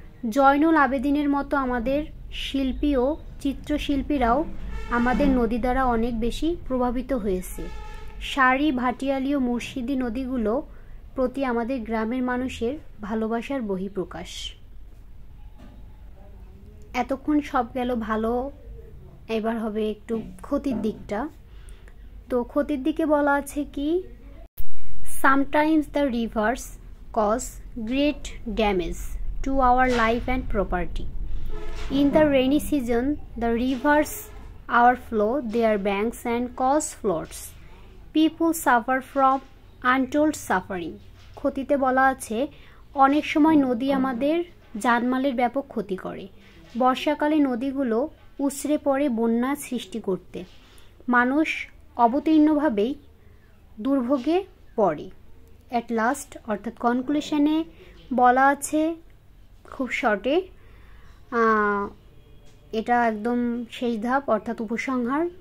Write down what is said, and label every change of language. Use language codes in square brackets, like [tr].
[bn] জয়নুল আবেদিনের মতো আমাদের শিল্পী ও চিত্রশিল্পীরাও আমাদের নদী দ্বারা অনেক বেশি প্রভাবিত হয়েছে। সারি, ভাটিয়ালি ও মুর্শিদি নদীগুলো প্রতি আমাদের গ্রামের মানুষের ভালোবাসার বহিঃপ্রকাশ। এতক্ষণ সব গেল ভালো, এবার হবে একটু ক্ষতির দিকটা। তো ক্ষতির দিকে বলা আছে কি, [en] sometimes the rivers cause great damage to our life and property. In the rainy season, the rivers overflow their banks and cause floods. People suffer from untold suffering. [bn] ক্ষতিতে বলা আছে অনেক সময় নদী আমাদের জানমালের ব্যাপক ক্ষতি করে। বর্ষাকালে নদীগুলো উছড়ে পড়ে বন্যা সৃষ্টি করতে মানুষ অবতীর্ণভাবেই দুর্ভোগে পড়ে। অ্যাট লাস্ট অর্থাৎ কনক্লুশনে বলা আছে খুব শর্টে, এটা একদম শেষ ধাপ অর্থাৎ উপসংহার।